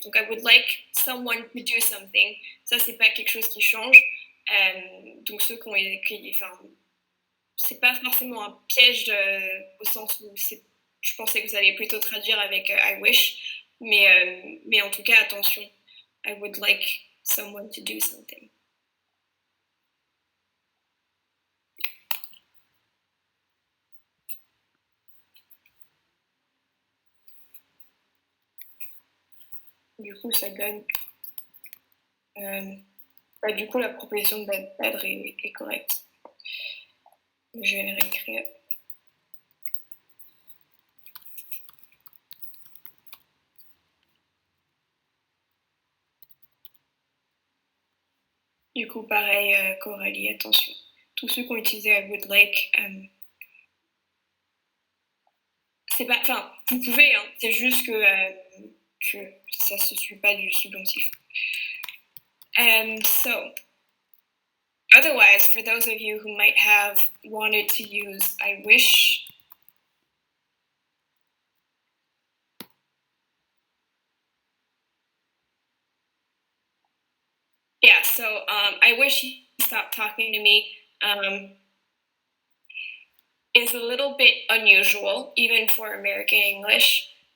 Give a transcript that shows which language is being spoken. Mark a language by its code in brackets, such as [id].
[en] Donc, I would like someone to do something. [fr] Ça, c'est pas quelque chose qui change. Donc, ceux qui ont écrit, enfin, c'est pas forcément un piège au sens où je pensais que vous alliez plutôt traduire avec I wish, mais en tout cas, attention. [en] I would like someone to do something. [fr] Du coup, ça donne. Du coup, la proposition de badre est correcte. Je vais le réécrire. Du coup, pareil, Coralie, attention. Tous ceux qui ont utilisé I would like, c'est pas. Enfin, vous pouvez, hein, c'est juste que ça ne se suit pas du subjonctif. [en] So, otherwise, for those of you who might have wanted to use I wish, yeah, so I wish he stopped talking to me is a little bit unusual, even for American English.